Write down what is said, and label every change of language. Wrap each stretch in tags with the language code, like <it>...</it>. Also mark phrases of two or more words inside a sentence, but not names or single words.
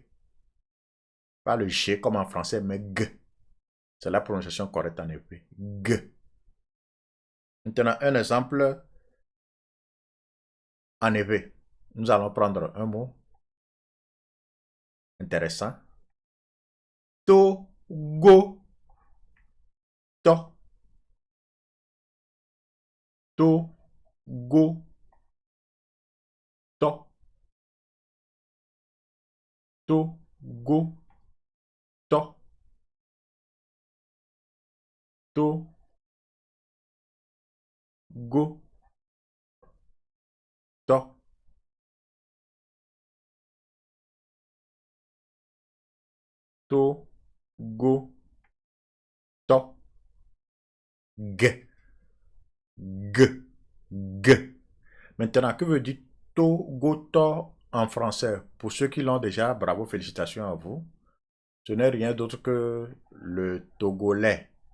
<fr>Pas le G comme en français, mais G. C'est la prononciation correcte en effet. G. Maintenant, un exemple en effet. Nous allons prendre un mot intéressant. Togo. To. Togo. To. Togo. To. Togo. To. Togo. To. G. G. G. Maintenant, que veut dire Togoto en français? Pour ceux qui l'ont déjà, bravo, félicitations à vous. Ce n'est rien d'autre que le togolais.</fr>